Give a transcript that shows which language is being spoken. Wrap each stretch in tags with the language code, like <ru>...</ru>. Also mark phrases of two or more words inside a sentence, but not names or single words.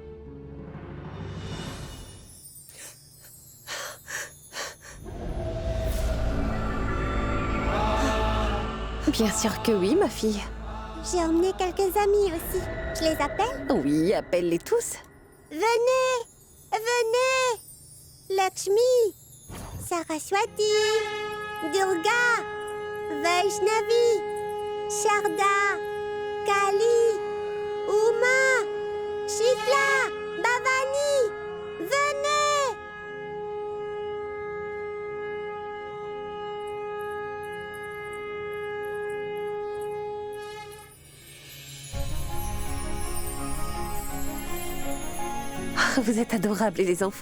<fr>Bien sûr que oui, ma fille. J'ai emmené quelques amis aussi. Je les appelle? Oui, appelle-les tous. Venez! Venez! Lakshmi, Saraswati, Durga, Vaishnavi, Sharda, Kali, Uma, Shitla, Bhavani, venez! Ah, vous êtes adorables, les enfants.</fr>